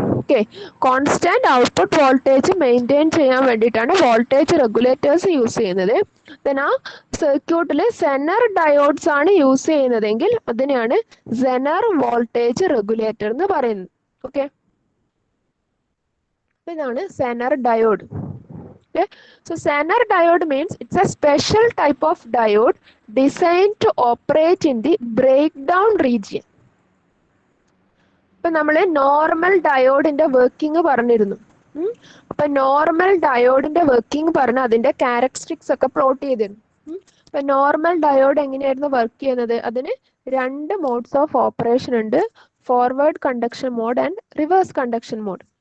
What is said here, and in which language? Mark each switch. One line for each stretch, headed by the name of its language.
Malayalam: Okay, constant output voltage maintain ചെയ്യാൻ വേണ്ടിയിട്ടാണ് voltage regulators use ചെയ്യുന്നത്. ദെൻ ആ സർക്യൂട്ടിൽ സെനർ ഡയോഡ്സ് ആണ് യൂസ് ചെയ്യുന്നതെങ്കിൽ അതിനെയാണ് സെനർ വോൾട്ടേജ് റെഗുലേറ്റർ എന്ന് പറയുന്നത്. ഓക്കെ, ഇതാണ് Zener diode.
English: Okay, so Zener diode means it's a special type of diode designed to operate in the breakdown region.
Malayalam: ഇപ്പം നമ്മൾ നോർമൽ ഡയോഡിന്റെ വർക്കിംഗ് പറഞ്ഞിരുന്നു. അപ്പം നോർമൽ ഡയോഡിന്റെ വർക്കിംഗ് പറഞ്ഞ് അതിന്റെ ക്യാരക്ടറിസ്റ്റിക്സ് ഒക്കെ പ്ലോട്ട് ചെയ്തിരുന്നു. അപ്പം നോർമൽ ഡയോഡ് എങ്ങനെയായിരുന്നു വർക്ക് ചെയ്യുന്നത്? അതിന് രണ്ട് മോഡ്സ് ഓഫ് ഓപ്പറേഷൻ ഉണ്ട്, forward conduction mode and reverse conduction mode.